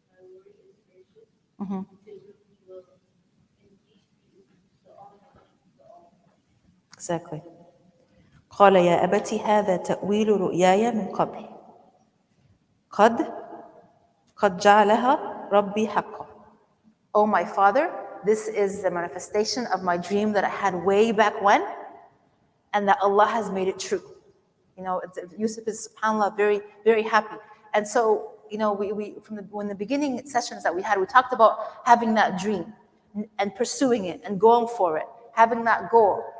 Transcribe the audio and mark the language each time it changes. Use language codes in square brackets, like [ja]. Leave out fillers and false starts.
[en] My Lord is gracious to whom he will indeed be the Almighty. Exactly. [ar] قال يا أبت هذا تأويل رؤياي من قبل قد جعلها ربي حقا. [en] Oh my father, this is the manifestation of my dream that I had way back when, and that Allah has made it true. Yusuf is, subhanAllah, very, very happy. And so, we from the beginning sessions that we had, we talked about having that dream and pursuing it and going for it, having that goal.